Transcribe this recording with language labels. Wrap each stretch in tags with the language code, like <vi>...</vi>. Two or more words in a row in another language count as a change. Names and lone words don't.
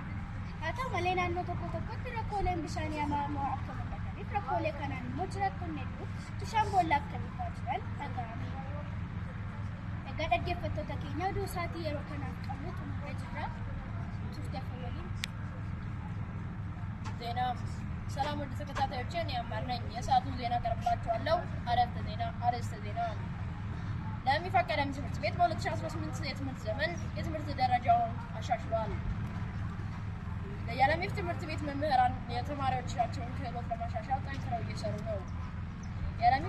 <om>Haa ta'u malee naannoo tokkotti rakkooleen bishaanii hamaa akka mul'ataniif rakkoolee kanaan immoo jiraattonni hedduun bishaan boollaa akka dhufaa jiran dhaga'ame. Egaa dhaggeeffattoota keenya oduu isaatii yeroo kanaaf qabnu xumuree jirra. Turteef waliin</om> <am>ዜና ሰላም ወደ ተከታታዮቼ እኔ አማር ነኝ። የሰዓቱን ዜና ቀርብላችኋለሁ። አርዕስተ ዜና ለሚፍ አካዳሚ ትምህርት ቤት በ2018 የትምህርት ዘመን የትምህርት ደረጃውን አሻሽሏል። የለሚፍ ትምህርት ቤት መምህራን የተማሪዎቻቸውን ክህሎት ለማሻሻል ጠንክረው እየሰሩ ነው። የለሚፍ</am>